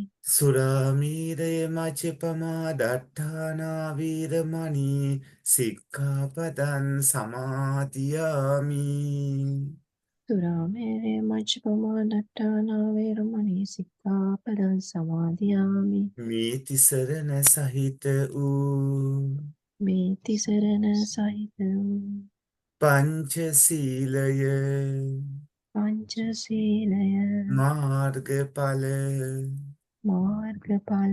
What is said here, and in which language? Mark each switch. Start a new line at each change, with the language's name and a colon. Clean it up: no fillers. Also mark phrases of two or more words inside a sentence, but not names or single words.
Pali: සුරාමීරය මච්චපමා දට්ඨානා වීරමණී සික්ඛාපදං සමාදියාමි. සුරාමේරය මච්චපමා දට්ඨානා වේරමණී සික්ඛාපදං සමාදියාමි.
Sinhala: මේ තිසරණ සහිත වූ මේ තිසරණ සහිත වූ පංචශීලය පංචශීලය මාර්ගඵල මාර්ගඵල